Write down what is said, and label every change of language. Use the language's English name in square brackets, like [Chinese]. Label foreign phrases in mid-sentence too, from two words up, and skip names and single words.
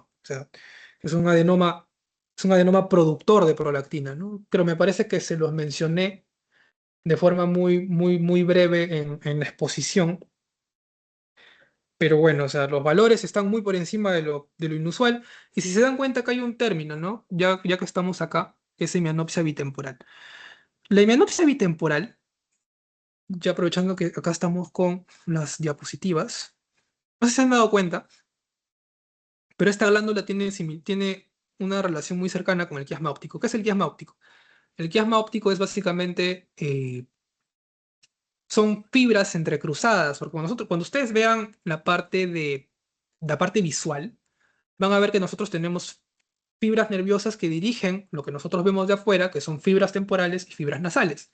[Spanish] O sea, es un adenoma, es un adenoma productor de prolactina, ¿no? Pero me parece que se los mencioné de forma muy breve en la exposición. Pero bueno, o sea, los valores están muy por encima de lo inusual. Y si se dan cuenta que hay un término, ¿no? Ya que estamos acá, es hemianopsia bitemporal. La hemianopsia bitemporal, ya aprovechando que acá estamos con las diapositivas, no sé si se han dado cuenta, pero esta glándula tiene una relación muy cercana con el quiasma óptico. ¿Qué es el quiasma óptico? El quiasma óptico es básicamente, son fibras entrecruzadas, porque cuando ustedes vean la parte visual, van a ver que nosotros tenemos fibras nerviosas que dirigen lo que nosotros vemos de afuera, que son fibras temporales y fibras nasales.